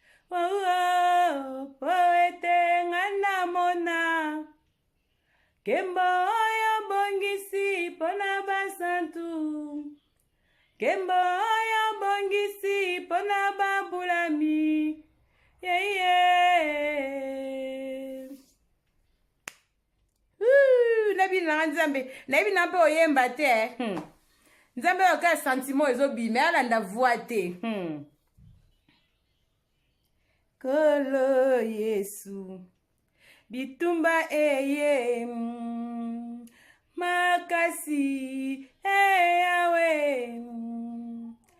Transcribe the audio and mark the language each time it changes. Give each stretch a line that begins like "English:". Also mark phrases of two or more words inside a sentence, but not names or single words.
Lingala: Oh, oh, po ete nga namona. Kembo oyo bongisi mpo na basantu. Kembo oyo bongisi mpo na babulami.
English: Yeah, yeah. Woo,
Lingala: nayebi na nga Nzambe. Nayebi na mpe oyemba te, eh. Hmm. Nzambe oyo kaka sentiment ezobima, alanda voix te. Hmm. Kolo Yesu, bitumba eye, mm, makasi, eh, Yawe, mm.